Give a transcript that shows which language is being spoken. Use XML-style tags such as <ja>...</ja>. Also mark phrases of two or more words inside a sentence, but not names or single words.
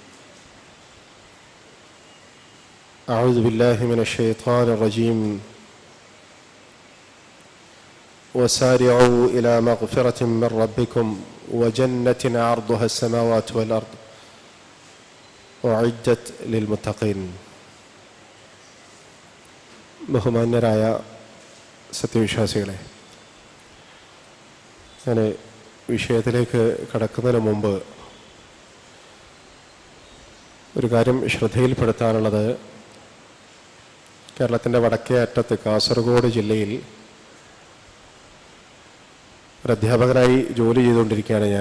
<ar>أعوذ بالله من الشيطان الرجيم. وسارعوا إلى مغفرة من ربكم وجنة عرضها السماوات والأرض أعدت للمتقين.</ar> <ml>ബഹുമാന്യരായ സത്യവിശ്വാസികളെ, ഞാൻ വിഷയത്തിലേക്ക് കടക്കുന്നതിന് മുമ്പ് ഒരു കാര്യം ശ്രദ്ധയിൽപ്പെടുത്താനുള്ളത്, കേരളത്തിൻ്റെ വടക്കേ അറ്റത്ത് കാസർഗോഡ് ജില്ലയിൽ ഒരു അധ്യാപകനായി ജോലി ചെയ്തുകൊണ്ടിരിക്കുകയാണ് ഞാൻ.</ml>